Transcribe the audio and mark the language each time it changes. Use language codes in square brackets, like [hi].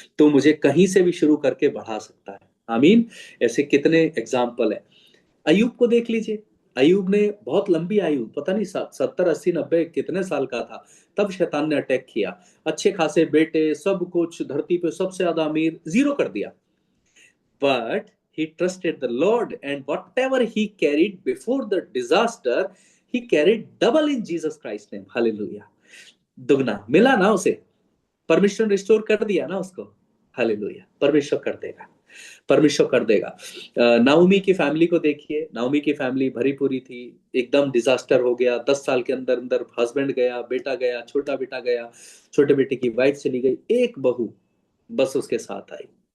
[hi] तो मुझे कहीं से भी शुरू करके बढ़ा सकता है। आमीन। ऐसे कितने एग्जाम्पल है। अयूब को देख लीजिए। अयूब ने बहुत लंबी आयु, पता नहीं 70 80 90 कितने साल का था, तब शैतान ने अटैक किया। अच्छे खासे बेटे, सब कुछ, धरती पे सबसे ज्यादा अमीर, जीरो कर दिया। [en] But he trusted the Lord, and whatever he carried before the disaster, he carried double in Jesus Christ's name. Hallelujah. [hi] दुगना मिला ना उसे, परमेश्वर रिस्टोर कर दिया ना उसको। हालेलुया। परमेश्वर कर देगा, परमेश्वर कर देगा। नाओमी की फैमिली को देखिए। नाओमी की फैमिली भरी पूरी थी, एकदम डिजास्टर हो गया। 10 साल के अंदर अंदर हस्बैंड गया, बेटा गया, छोटा बेटा गया, छोटे बेटे की वाइफ चली गई, एक बहू बस उसके साथ आई।